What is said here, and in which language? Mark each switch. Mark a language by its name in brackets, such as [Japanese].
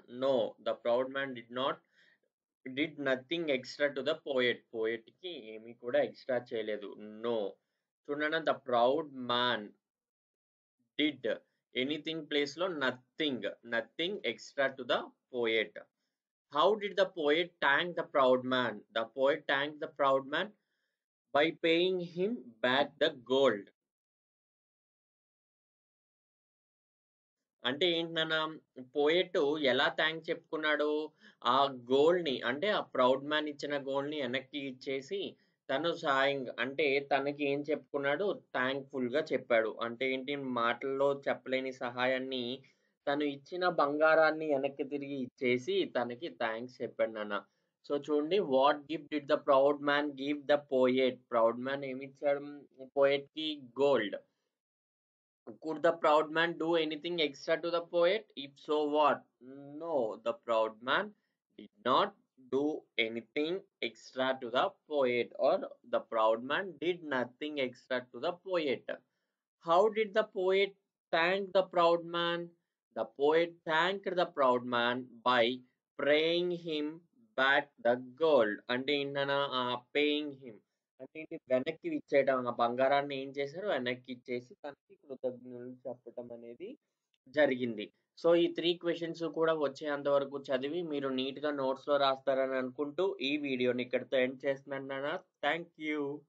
[English] No, the proud man did nothing extra to the poet. [Telugu] Poet కి ఏమీ కూడా extra చేయలేదు. [English] No. చూడండి, the proud man did anything place లో nothing extra to the poet. How did the poet thank the proud man? The poet thanked the proud man by paying him back the gold. [Telugu] అంటే ఏంటన్న, poet ఎలా thanks చెప్పుకున్నాడు? ఆ gold ని, అంటే ఆ proud man ఇచ్చిన గోల్డ్ ని వెనక్కి ఇచ్చేసి తను సాయంగా, అంటే తనకి ఏం చెప్పుకున్నాడు? థ్యాంక్ఫుల్ గా చెప్పాడు. అంటే ఏంటి, మాటల్లో చెప్పలేని సహాయాన్ని తను ఇచ్చిన బంగారాన్ని వెనక్కి తిరిగి ఇచ్చేసి తనకి థ్యాంక్స్ చెప్పాడు నాన్న. [English] So చూడండి, what gift did the proud man give the poet? [Telugu] Proud man ఏమి ఇచ్చాడు పోయెట్ కి? Gold. [English] Could the proud man do anything extra to the poet? If so, what? No, the proud man did not do anything extra to the poet, or the proud man did nothing extra to the poet. How did the poet thank the proud man? The poet thanked the proud man by praying him back the gold. [Telugu] అంటే ఏంటన్నా, paying him అంటే ఏంటి, వెనక్కి ఇచ్చేయడం. ఆ బంగారాన్ని ఏం చేశారు? వెనక్కి ఇచ్చేసి తనకి కృతజ్ఞతలు చెప్పటం అనేది జరిగింది. సో ఈ 3 క్వశ్చన్స్ కూడా వచ్చేంత వరకు చదివి మీరు నీట్‌గా నోట్స్‌లో రాస్తారని అనుకుంటూ ఈ వీడియోని ఇక్కడితో ఎండ్ చేస్తున్నాను నాన్న. Thank you.